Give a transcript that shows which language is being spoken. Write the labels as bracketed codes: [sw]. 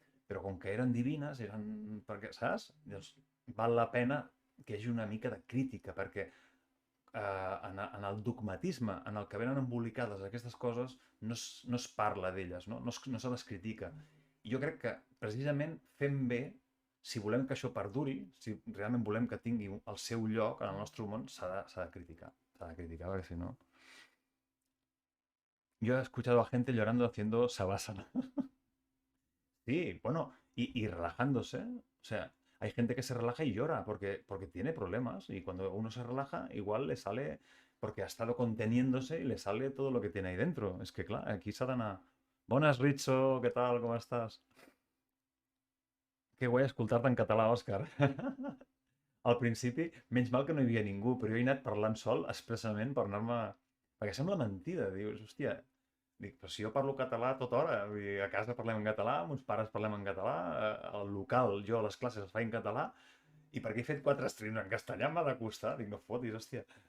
[ca] Però com que eren divines, eren... perquè, saps? Llavors, val la pena que hi hagi una mica de crítica, perquè en el dogmatisme en el que venen embolicades aquestes coses no es parla d'elles, no se les critica. I jo crec que precisament fem bé, si volem que això perduri, si realment volem que tingui el seu lloc en el nostre món, s'ha de criticar. S'ha de criticar, perquè si no... [es] Yo he escuchado a gente llorando haciendo savasana. Sí, bueno, y relajándose. O sea, hay gente que se relaja y llora porque tiene problemas. Y cuando uno se relaja, igual le sale, porque ha estado conteniéndose y le sale todo lo que tiene ahí dentro. Es que, claro, aquí [ca] s'ha d'anar... Bones, Ritzo, què tal, com estàs? Que guai escoltar-te en català, Òscar. Al principi, menys mal que no hi havia ningú, però jo he anat parlant sol expressament per anar-me... Perquè sembla mentida, dius, hòstia, dic, però si jo parlo català a tota hora, vull dir, a casa parlem en català, mons pares parlem en català, al local jo a les classes es fa en català, i perquè he fet 4 streams en castellà m'ha de costar, dic, no fotis, hòstia.